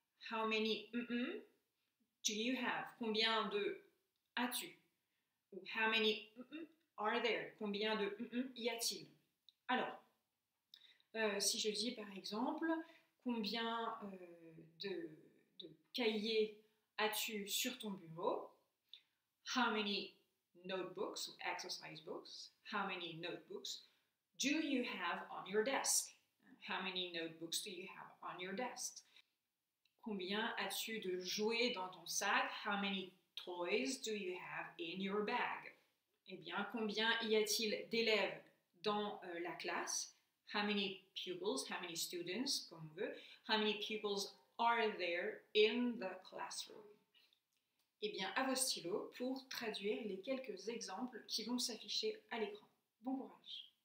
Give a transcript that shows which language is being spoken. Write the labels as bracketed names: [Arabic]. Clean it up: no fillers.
[English] How many do you have? [French] Combien de as-tu? Ou [English] how many are there? [French] Combien de y a-t-il? Alors, si je dis par exemple, combien de cahiers as-tu sur ton bureau? [English] How many notebooks or exercise books? How many notebooks do you have on your desk? How many notebooks do you have on your desk? [French] Combien as-tu de jouets dans ton sac? [English] How many toys do you have in your bag? [French] Eh bien, combien y a-t-il d'élèves dans la classe? [English] How many pupils, how many students, [French] comme on veut. [English] How many pupils are there in the classroom? [French] Eh bien, à vos stylos pour traduire les quelques exemples qui vont s'afficher à l'écran. Bon courage!